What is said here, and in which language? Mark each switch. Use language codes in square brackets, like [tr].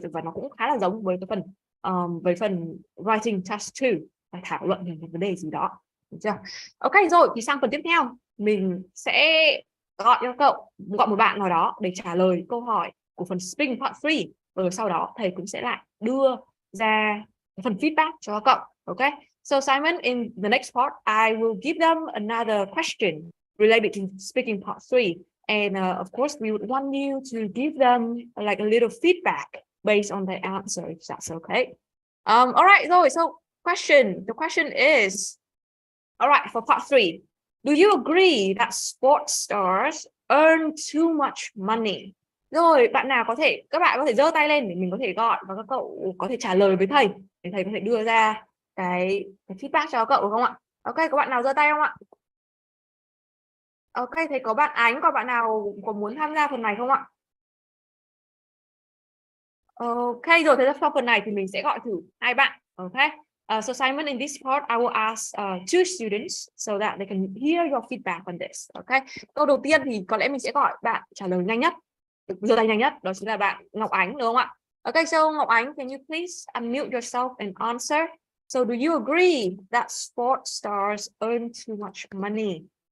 [vi] Và nó cũng khá là giống với cái phần writing test 2, phải thảo luận về một vấn đề gì đó, được chưa? Ok, rồi thì sang phần tiếp theo mình sẽ gọi một bạn nào đó để trả lời câu hỏi của phần speaking part 3, rồi sau đó thầy cũng sẽ lại đưa ra phần feedback cho các cậu. [en] Ok, so Simon, in the next part I will give them another question related to speaking part 3. And of course, we would want you to give them like a little feedback based on their answer, if that's okay. All right, so the question is, all right, for part 3, do you agree that sports stars earn too much money? [vi] Rồi bạn nào có thể, các bạn có thể giơ tay lên để mình có thể gọi và các cậu có thể trả lời với thầy để thầy có thể đưa ra cái feedback cho các cậu được không ạ? Ok, có bạn nào giơ tay không ạ? Ok, thấy có bạn Ánh, có bạn nào có muốn tham gia phần này không ạ? Ok, rồi thế sau phần này thì mình sẽ gọi thử hai bạn. [en] Ok. So Simon, in this part, I will ask two students so that they can hear your feedback on this. Ok. [vi] Câu đầu tiên thì có lẽ mình sẽ gọi bạn trả lời nhanh nhất, giơ tay nhanh nhất, đó chính là bạn Ngọc Ánh, đúng không ạ? [en] Ok, so Ngọc Ánh, can you please unmute yourself and answer? So do you agree that sports stars earn too much money?